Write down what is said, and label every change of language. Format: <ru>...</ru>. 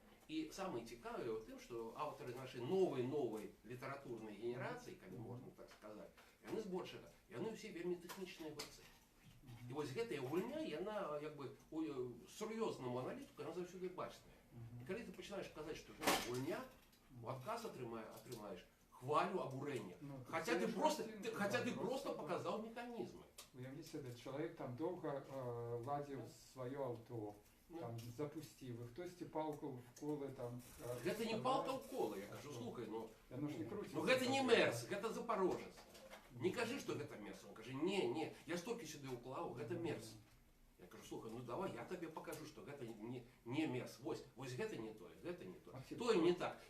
<be>І самае цікавае ў тым, што аўтары нашай новай літаратурнай генерацыі, калі можна так сказаць, яны збольшага, яны ўсе вельмі тэхнічныя гульцы. І вось гэтая гульня, яна як бы у сур'ёзнаму аналітыку, яна заўсёды бачная. І калі ты пачынаеш казаць, што гэта гульня, у адказ атрымаеш хвалю, абурэння. Хаця ты просто показаў механізмы.</be> <uk>Уявіть себе, чоловік там довго ладив своє авто, там запустив, і хтось палку вколи там...</uk> <be>Гэта не палка вколи, я кажу, слухай, ну гэта не Мерс, гэта Запорожец. Не кажи, што гэта Мерс, он кажа, не, я столькі сюди уклаў, гэта Мерс. Я кажу, слухай, ну давай, я табе покажу, што гэта не Мерс, вось гэта не тое, тое не так.</be>